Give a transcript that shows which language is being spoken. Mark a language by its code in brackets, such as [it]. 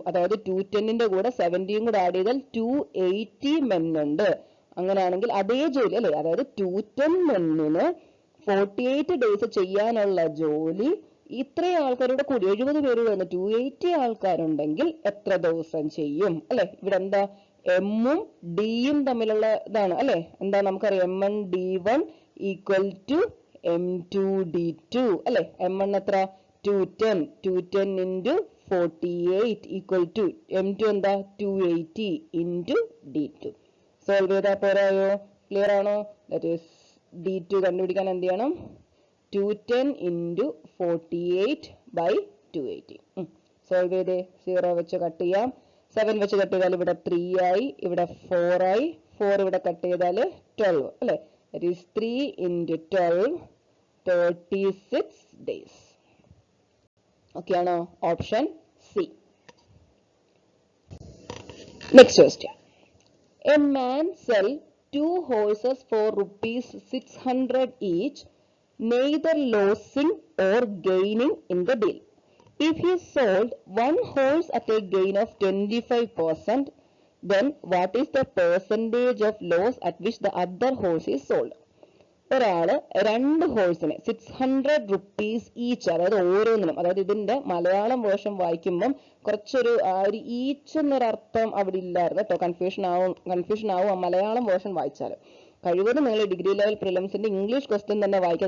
[ml] അതായത് 210ന്റെ കൂടെ 70യും കൂടെ ആഡ് ചെയ്താൽ 280 മെൻ ഉണ്ട്. അങ്ങനെയാണെങ്കിൽ അതേ ജോലി, അല്ലെ? അതായത് 210 മെന്നിന് 48 ഡേയ്സ് ചെയ്യാനുള്ള ജോലി ഇത്രയും ആൾക്കാരുടെ കൂടി 70 പേര് വന്ന് 280 ആൾക്കാരുണ്ടെങ്കിൽ എത്ര ദിവസം ചെയ്യും, അല്ലെ? ഇവിടെ എന്താ? എമ്മും ഡിയും തമ്മിലുള്ള ഇതാണ്, അല്ലെ? എന്താ നമുക്കറിയാം? M1 D1 equal to M2 D2, അല്ലെ? M1 എത്ര? [en] 210 into 48 equal to M2 എന്താ? [ml] 280 into D2. സോൾവ് ചെയ്താൽ പോരായോ? ക്ലിയർ ആണോ? ദാറ്റ് ഈസ് D2 കണ്ടുപിടിക്കാൻ എന്ത് ചെയ്യണം? 210 into 48 by 280. സോൾവ് ചെയ്തേ. 0 വെച്ച് കട്ട് ചെയ്യാം. 7 വെച്ച് കട്ട് ചെയ്താൽ ഇവിടെ 3 ആയി, ഇവിടെ 4 ആയി. 4 ഇവിടെ കട്ട് ചെയ്താൽ 12, അല്ലെ? That is 3 into 12 36 days. Okay ആണോ? Option C. [en] Next question. A man sell 2 horses for rupees 600 each, neither losing or gaining in the deal. If he sold one horse at a gain of 25%, then what is the percentage of loss at which the other horse is sold? [ml] ഒരാള് 2 ഹോഴ്സിനെ 600 rupees each, അതായത് ഓരോന്നിനും, അതായത് ഇതിന്റെ Malayalam version വായിക്കുമ്പം കുറച്ചൊരു each എന്നൊരർത്ഥം അവിടെ ഇല്ലായിരുന്നു കേട്ടോ. കൺഫ്യൂഷൻ ആവും മലയാളം വേർഷൻ വായിച്ചാൽ. കഴിവതും നിങ്ങൾ ഡിഗ്രി ലെവൽ പ്രിലിംസിന്റെ ഇംഗ്ലീഷ് ക്വസ്റ്റ്യൻ തന്നെ വായിക്കുക.